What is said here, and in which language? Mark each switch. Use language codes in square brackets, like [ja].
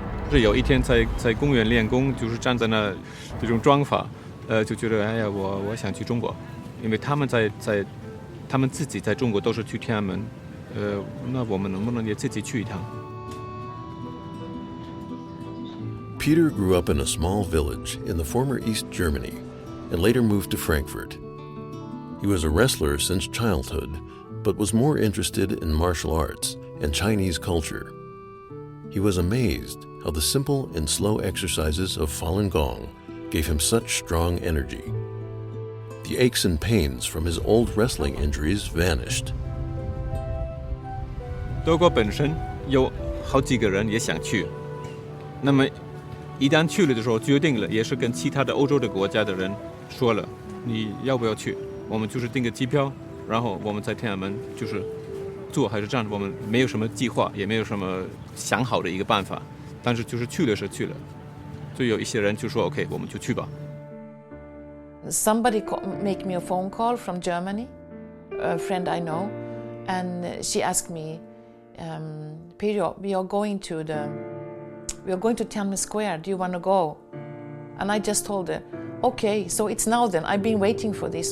[zh] 是有一天在公园练功，就是站在那这种装法，就觉得哎呀，我想去中国，因为他们他们自己在中国都是去天安门，那我们能不能也自己去一趟？ [en] Peter grew up in a small village in the former East Germany and later moved to Frankfurt. He was a wrestler since childhood, but was more interested in martial arts and Chinese culture. He was amazed how the simple and slow exercises of Falun Gong gave him such strong energy. The aches and pains from his old wrestling injuries vanished. [zh] 德国本身有好几个人也想去，那么一旦去了的时候，决定了，也是跟其他的欧洲的国家的人说了，你要不要去？我们就是订个机票，然后我们在天安门就是坐还是站，我们没有什么计划，也没有什么想好的一个办法，但是就是去了是去了，就有一些人就说 OK， 我们就去吧。 [en] Somebody make me a phone call from Germany, a friend I know, and she asked me, Peter, we are going to Tiananmen Square. Do you want to go? And I just told her, okay, so it's now then. I've been waiting for this.